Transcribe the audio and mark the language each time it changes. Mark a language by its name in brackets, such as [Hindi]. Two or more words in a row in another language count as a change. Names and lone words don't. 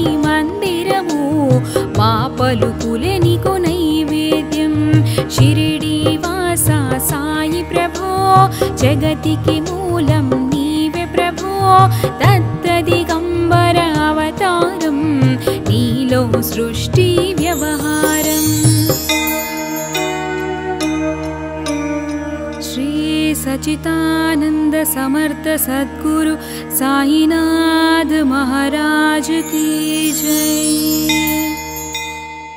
[Telugu] మందిరము మా పలుకులే నీకు నైవేద్యం షిరిడీవాస సాయి ప్రభో జగతికి మూలం నీవే ప్రభో దత్త దిగంబర అవతారం నీలో సృష్టి వ్యవహారం [Hindi] श्री सच्चिदानंद समर्थ सद्गुरु साईनाथ महाराज की जय।